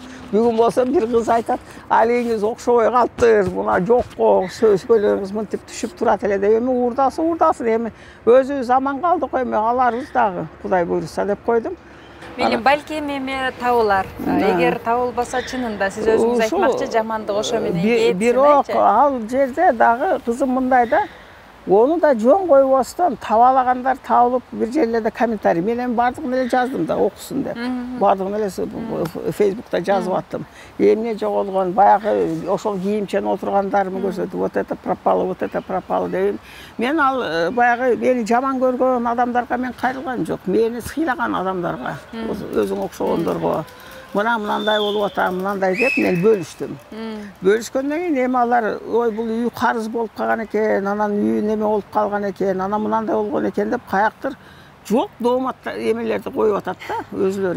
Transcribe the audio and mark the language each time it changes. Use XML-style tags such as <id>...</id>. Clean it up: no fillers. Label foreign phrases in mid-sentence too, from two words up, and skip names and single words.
<ky>Бүгүн болсо бир кыз айтат, алиңиз окшобой калыптыр, мына жокко көйлөгүңүз мынтип түшүп турат эле деп, эми уурдасын, эми өзүбүз аман калдык, эми аларбыз дагы, Кудай буйруса деп койдум. Мени балким эми табылар. Эгер табылбаса чынында сиз өзүңүз айтмакчы жамандык ошо менен кетсин. Бирок ал жерде дагы кызым мындай да, onu da жөн койбостон табалагандар табылып бир жерлерде комментарий. Мен эми бардыгын эле жаздым да, окусун деп. Бардыгын эле Facebook'ta жазып аттым. Эмне жоголгон, баягы ошол кийимчен отургандарымы көрсөтүп,</ky> <ru>вот это пропало деп.</ru> <ky>Мен ал баягы мени жаман көргөн адамдарга мен кайрылган жок. Мени сыйлаган адамдарга, өзүң окшогондорго. Мынандай болуп атам, мынандай деп мен бөлүштүм. Бөлүшкөндөн кийин эми алар ой бул үй карыз болуп калган экен, анан үй неме болуп калган экен, анан мынандай болгон экен деп каяктыр жок доомат эмелерди коюп атат да өзүлөрү.</ky>